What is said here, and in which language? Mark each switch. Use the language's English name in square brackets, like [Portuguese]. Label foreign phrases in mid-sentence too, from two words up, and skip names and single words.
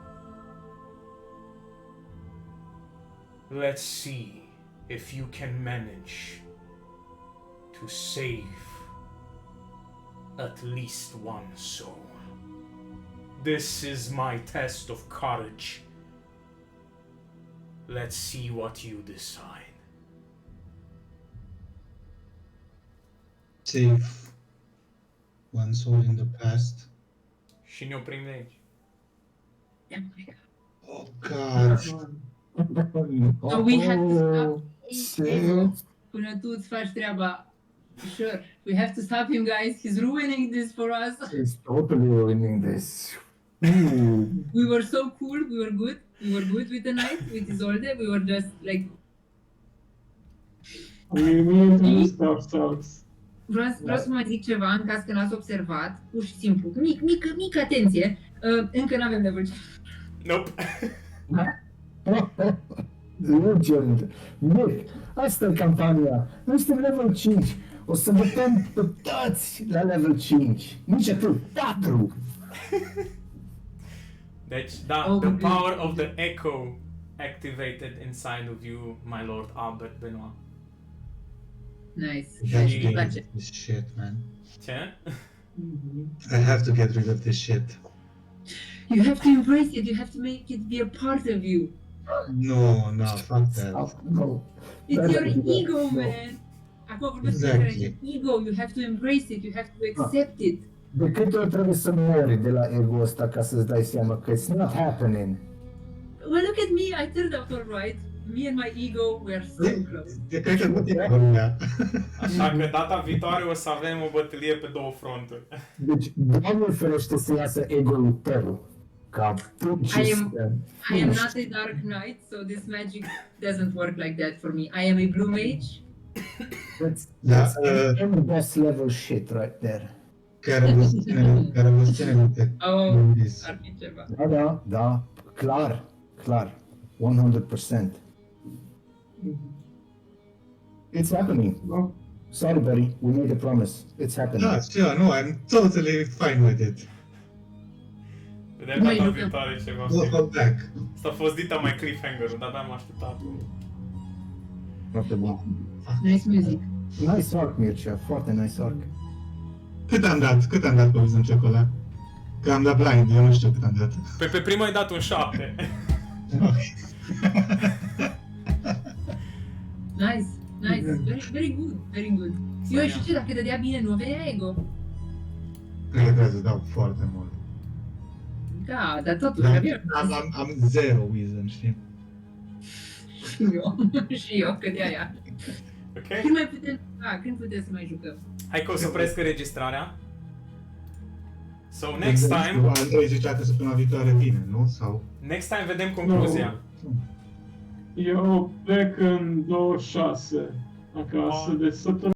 [English] Let's see if you can manage to save at least one soul. This is my test of courage. Let's see what you decide." Save one soul in the past. [Romanian] Și ne oprim de aici. [English] Oh god. So we have to stop. See? [Romanian] Până tu îți faci treaba. [English] Sure. We have to stop him, guys. He's ruining this for us. He's totally ruining this. Ooh. We were so cool. We were good. We were good with the knight, with Isolde. We were just like... We introduced ourselves. [Romanian] Vreau să mai zic ceva în caz că n-ați observat. Pur și simplu. Mică atenție. Încă n-avem level 5. [English] Nope. Legend. [Romanian] Nick, asta e campania. Noi suntem level 5. O să votăm pe toți la level 5. Nici atât, 4. Deci, da, [English] Oh, the good. power of the echo activated inside of you, my lord Albert Benoit. Nice. I have to She- get rid of this shit, man. [Romanian] Ce? [English] I have to get rid of this shit. You have to embrace it. You have to make it be a part of you. No, fuck that. No. It's [Romanian] Da, [English] your [Romanian] da, da, [English] ego, no. man. [Romanian] Acum vorbesc [English] Exactly. [Romanian] despre ego. [English] You have to embrace it. You have to accept it. [Romanian] De câte ori trebuie să mori de la ego ăsta ca să-ți dai seama că [English] it's not happening? Well, look at me. I turned out all right. Me and my ego, we are so close. [Romanian] De cred că nu te lumea. Așa că data viitoare o să avem o bătălie pe 2 fronturi. Deci, Doamne ferește să iasă ego-ul tău. Ca [English] I am not a dark knight, so this magic doesn't work like that for me. I am a blue mage. [Romanian] Da, [English] That's best level shit right there. [Romanian] care vă ține minte. [English] Oh, [Romanian] Gândiți. ar fi ceva. Da, clar, 100%. [English] It's happening. Sorry, buddy, we made a promise. It's happening. [Romanian] Da, știu, nu, [English] I'm totally fine with it. [Romanian] Vedem Mai data lucrăm. viitoare ce va [English] We'll [Romanian] fi. [English] go back. [Romanian] Asta a fost dita mai cliffhanger-ul, dar am așteptat. Foarte bun. [English] Nice music. Nice arc, [Romanian] Mircea, foarte [English] nice arc. [Romanian] Cât am dat pe Wisdom Check ăla? Că am dat blind, eu nu știu cât am dat. Pe prima ai dat un 7. [English] Nice. Very good. [Romanian] Eu și ce, dacă dădea bine, nu avea ego. Cred că trebuie să dau foarte mult. Da, dar totuși Dar avea. am 0 Wisdom, știi? Și eu. Și eu, că de aia. Ok? Când mai putem, când putem să mai jucăm? Hai că o să opresc înregistrarea. [English] So next time, [Romanian] Andrei zicea că săptămâna viitoare vine, nu? Sau... [English] next time [Romanian] vedem concluzia. Eu plec în 26 acasă, [English] Oh. [Romanian] de săptămâna